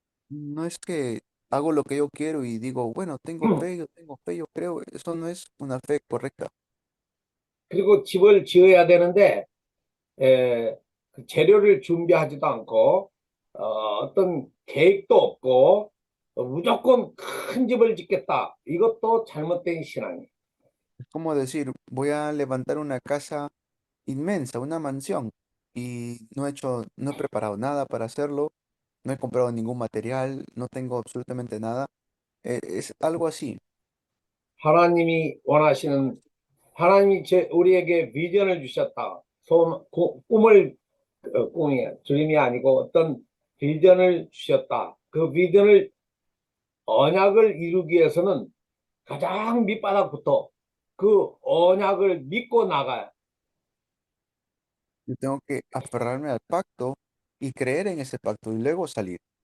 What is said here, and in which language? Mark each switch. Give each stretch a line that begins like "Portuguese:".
Spanish: No es que hago lo que yo quiero y digo, bueno, yo tengo fe, yo creo. Eso no es una fe correcta.
Korean: 그리고 집을 지어야 되는데 그 재료를 준비하지도 않고 어떤 계획도 없고 무조건 큰 집을 짓겠다. 이것도 잘못된 신앙이에요.
Spanish: Es como decir, voy a levantar una casa inmensa, una mansión, y no he preparado nada para hacerlo, no he comprado ningún material, no tengo absolutamente nada. Es algo así.
Korean: 하나님이 원하시는 하나님이 우리에게 비전을 주셨다. 꿈을 드림이 아니고 어떤 비전을 주셨다. 그 비전을 언약을 이루기 위해서는 가장 밑바닥부터 그 언약을 믿고 나가야.
Spanish: Yo tengo que aferrarme al pacto y creer en ese pacto y luego salir.